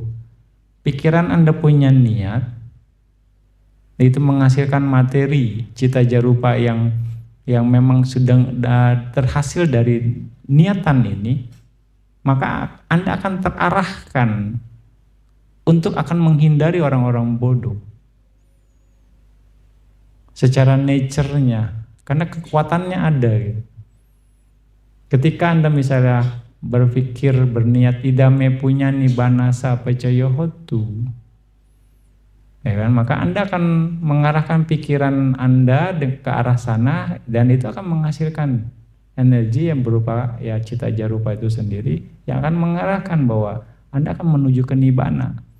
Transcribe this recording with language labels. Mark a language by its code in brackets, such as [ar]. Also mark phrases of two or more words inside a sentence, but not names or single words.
[id] Pikiran Anda punya niat, itu menghasilkan materi [pi] cita jarupa [id] yang memang sudah terhasil dari niatan ini, maka Anda akan terarahkan untuk akan menghindari orang-orang bodoh secara nature-nya, karena kekuatannya ada gitu. Ketika Anda misalnya berpikir berniat [pi] idame punya nibbana sapacayohotu, [id] ya kan, maka Anda akan mengarahkan pikiran Anda ke arah sana, dan itu akan menghasilkan energi yang berupa ya [pi] cita jarupa [id] itu sendiri yang akan mengarahkan bahwa Anda akan menuju ke nibbana.